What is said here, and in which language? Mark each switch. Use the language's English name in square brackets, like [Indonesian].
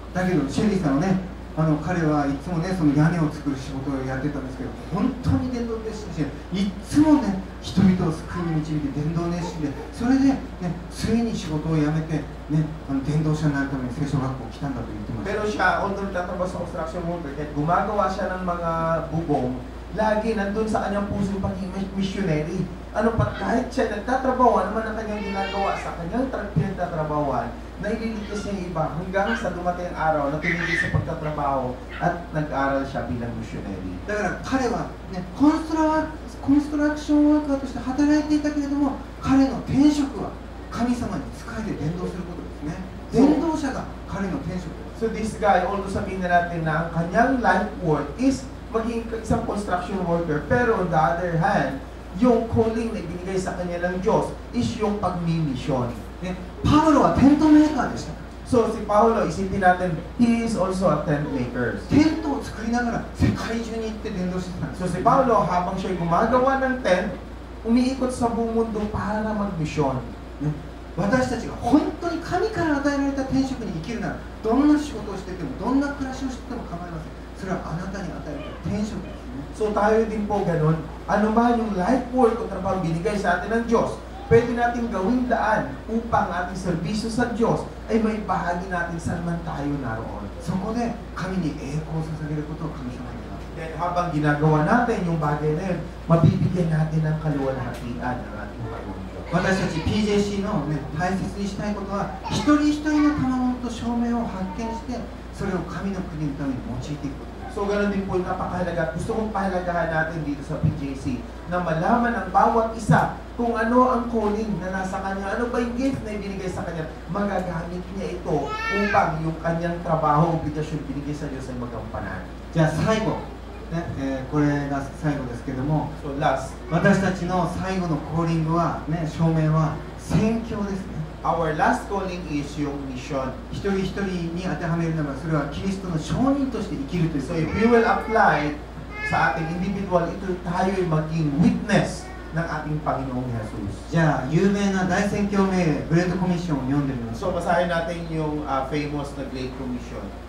[Japanese] だけどシェリーさんはね彼はいつもねその屋根を作る仕事をやってたんですけど、本当に伝道熱心でいつもね人々を救いに導いて伝道熱心で、それで、ね、ついに仕事を辞めて、ね、伝道者になるために聖書学校来たんだと言ってました。 [Filipino] Pero siya, although nagtatrabaho sa construction worker, kahit gumagawa siya ng mga bubong, lagi nandun sa kanyang puso pagiging missionary. Kahit siya nagtatrabaho, ano man ang kanyang ginagawa sa kanyang pinagtatrabawan, na ililigtas niya yung iba hanggang sa dumating ang araw na tumigil sa pagtatrabaho at nag-aral siya bilang missionary. [Japanese] だから彼は、ね、コンストラクションワーカーとして働いていたけれども、彼の天職は神様に仕えて伝道することですね。伝道者が彼の天職です。 [English] So this guy, although [Filipino] sabihin na natin na ang kanyang life work is maging isang construction worker, pero [English] on the other hand, [Filipino] yung calling na ibinigay sa kanya ng Diyos is yung pagmimisyon. [Japanese] ね、パウロはテントメーカーでした。 [Filipino] So si Paulo, isipin natin, [English] he is also a tent maker. [Japanese] テントを作りながら世界中に行って伝道してたんです。 [Filipino] So si Paulo, habang siya gumagawa ng tent, umiikot sa buong mundo para magmisyon. [Japanese] ね、私たちが本当に神から与えられた天職に生きるなら、どんな仕事をしててもどんな暮らしをしてても構いません。それはあなたに与えられた天職ですね。 [Filipino] So tayo din po ganun, ano man yung life work o trabaho binigay sa atin ng Diyos, pwede natin gawing daan upang ating serbisyo sa Diyos ay may bahagi natin saan man tayo naroon. [Japanese] そこで神に栄光を捧げることを神様に願う。 [Filipino] Then habang ginagawa natin yung bagay na yun, mabibigyan natin ng kaluwalhatian ng ating Panginoon Diyos. [Japanese] 私たち PJC の、ね、大切にしたいことは、一人一人の賜物と証明を発見して、それを神の国のために用いていくこと。 [Filipino] So ganoon din po yung napakahalaga. Gusto kong pahalagahan natin dito sa PJC na malaman ang bawat isa kung ano ang calling na nasa kanya, ano ba yung gift na ibinigay sa kanya, magagamit niya ito upang yung kanyang trabaho, obligasyon binigay sa Diyos ay magampanan. [Japanese] じゃあ最後、ねこれが最後ですけども、 [English] So last, [Japanese] 私たちの最後のコーリングは、ね、証明は宣教ですね。 [English] our last calling is [Filipino] yung mission. [Japanese] 一人一人に当てはめるなら、それはキリストの証人として生きるということ [English] if [Japanese] です。 [English] we will apply [Filipino] sa ating individual, ito tayo'y maging witness ng ating Panginoong Jesus. [Japanese] じゃあ有名な大宣教命令、グレートコミッションを読んでみましょう。 [Filipino] basahin natin yung famous na Great Commission.